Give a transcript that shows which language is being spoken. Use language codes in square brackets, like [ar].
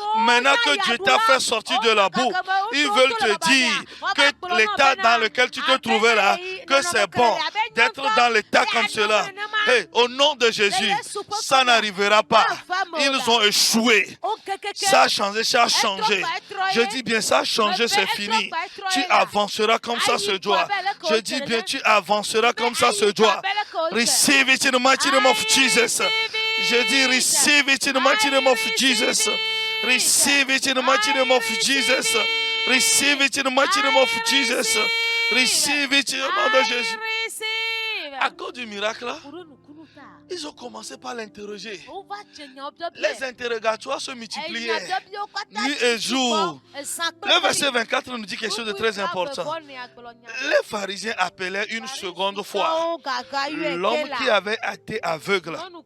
[fr] Maintenant que Dieu t'a fait sortir de la boue, ils veulent te dire que l'état dans lequel tu te trouvais là, que c'est bon d'être dans l'état comme cela. Hey, au nom de Jésus, ça n'arrivera pas. Ils ont échoué. Ça a changé, ça a changé. Je dis bien, ça a changé, c'est fini. Tu avanceras comme ça se doit. Je dis bien, tu avanceras comme ça se doit. [en] Receive it in the mighty name of Jesus. [fr] Je dis, [en] receive it in the mighty name of Jesus. Receive it in the mighty name of Jesus. Receive it in the mighty name of Jesus. Receive it in the name of Jésus. [fr] À cause du miracle, Ils ont commencé par l'interroger. Les interrogatoires se multipliaient nuit et jour. Le verset 24 nous dit quelque chose de très important. Les pharisiens appelaient une seconde fois l'homme qui avait été aveugle.